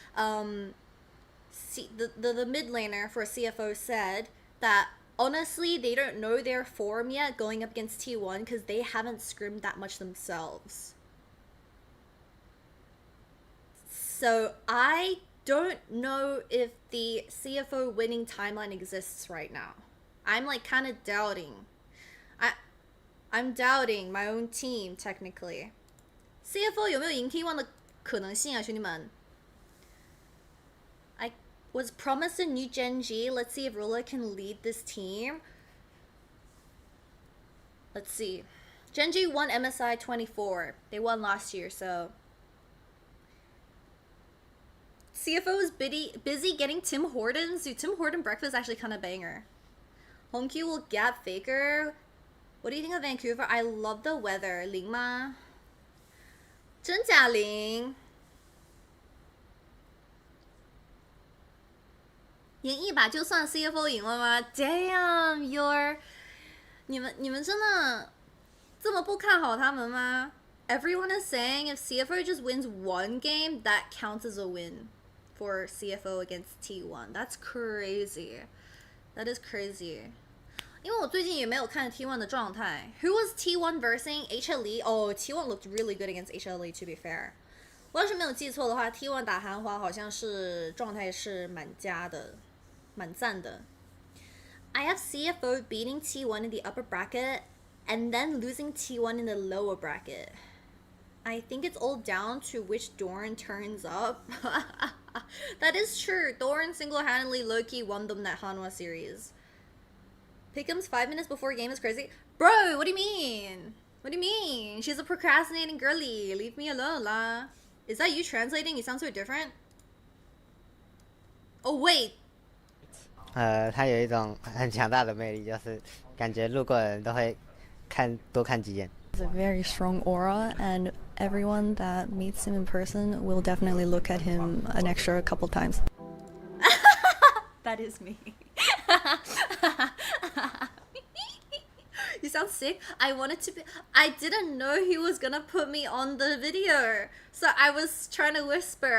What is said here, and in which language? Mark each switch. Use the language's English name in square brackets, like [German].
[English] The mid laner for CFO said that honestly they don't know their form yet going up against T1 because they haven't scrimmed that much themselves. So I don't know if the CFO winning timeline exists right now. I'm like kind of doubting. I'm doubting my own team technically. [Chinese] CFO 有没有赢 T1 的可能性啊，兄弟们？ [English] I was promised a new Gen G. Let's see if Rolla can lead this team. Let's see. Gen G won MSI 24. They won last year, so CFO is busy getting Tim Hortons. Dude, Tim Horton breakfast is actually kind of banger. Hongkyu will gap Faker. What do you think of Vancouver? I love the weather. [Chinese] 零吗？真假零？赢一把就算 CFO 赢了吗 [English] ？Damn, you're [Chinese] 你们真的这么不看好他们吗 [English] ？Everyone is saying if CFO just wins one game, that counts as a win for CFO against T1. That's crazy. That is crazy. [Chinese] 因为我最近也没有看 T1 的状态。 [English] Who was T1 versing HLE? Oh, T1 looked really good against HLE. To be fair, [Chinese] 我要是没有记错的话 ，T1 打韩华好像是状态是蛮佳的，蛮赞的。 [English] I have CFO beating T1 in the upper bracket and then losing T1 in the lower bracket. I think it's all down to which Doran turns up. That is true. Doran single-handedly low-key won them that Hanwha series. Pickems 5 minutes before game is crazy. Bro, what do you mean? What do you mean? She's a procrastinating girly. Leave me alone, la. Is that you translating? You sound so different. Oh, wait. [Chinese] 他有一种很强大的魅力，就是感觉路过的人都会多看几眼。 [English] He has a very strong aura, and everyone that meets him in person will definitely look at him an extra couple times. That is me. You sound sick. I didn't know he was gonna put me on the video, so I was trying to whisper.